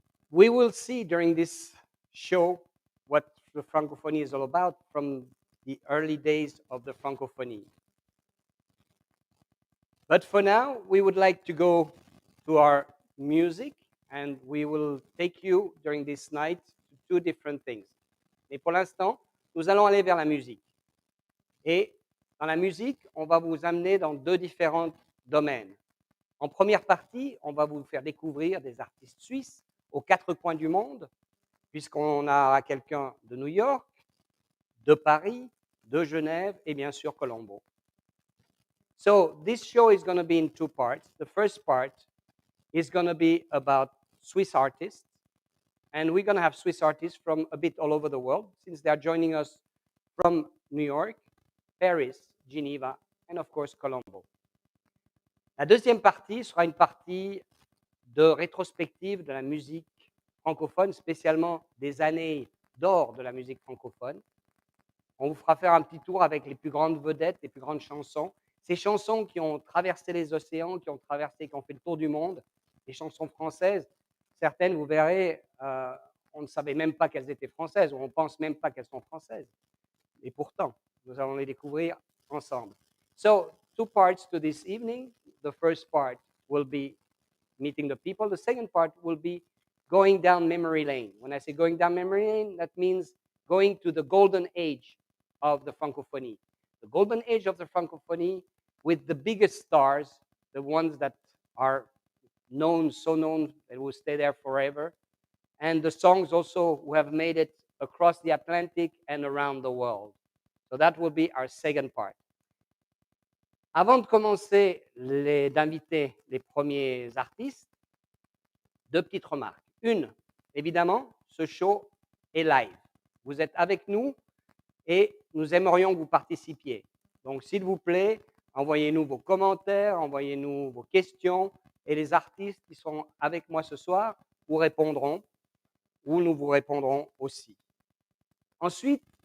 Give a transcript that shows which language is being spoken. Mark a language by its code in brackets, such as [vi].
[en] We will see during this show what the Francophonie is all about from the early days of the Francophonie. But for now, we would like to go to our music, and we will take you during this night to two different things. [fr] Mais pour l'instant, nous allons aller vers la musique. Et dans la musique, on va vous amener dans deux différents domaines. En première partie, on va vous faire découvrir des artistes suisses aux quatre coins du monde, puisqu'on a quelqu'un de New York, de Paris, de Genève et bien sûr Colombo. [en] So this show is going to be in two parts. The first part is going to be about Swiss artists, and we're going to have Swiss artists from a bit all over the world, since they are joining us from New York, Paris, Geneva, and of course Colombo. [fr] La deuxième partie sera une partie de rétrospective de la musique francophone, spécialement des années d'or de la musique francophone. On vous fera faire un petit tour avec les plus grandes vedettes, les plus grandes chansons. Ces chansons qui ont traversé les océans, qui ont fait le tour du monde, les chansons françaises, certaines, vous verrez, on ne savait même pas qu'elles étaient françaises, ou on ne pense même pas qu'elles sont françaises. Et pourtant, nous allons les découvrir ensemble. [en] So, two parts to this evening. The first part will be meeting the people. The second part will be going down memory lane. When I say going down memory lane, that means going to the golden age of the Francophonie. The golden age of the Francophonie with the biggest stars, the ones that are known, so known, that will stay there forever, and the songs also who have made it across the Atlantic and around the world. So that will be our second part. [fr] Avant de commencer d'inviter les premiers artistes, deux petites remarques. Une, évidemment, ce show est live. Vous êtes avec nous et nous aimerions que vous participiez. Donc, s'il vous plaît, envoyez-nous vos commentaires, envoyez-nous vos questions, et les artistes qui sont avec moi ce soir vous répondront, ou nous vous répondrons aussi. Ensuite,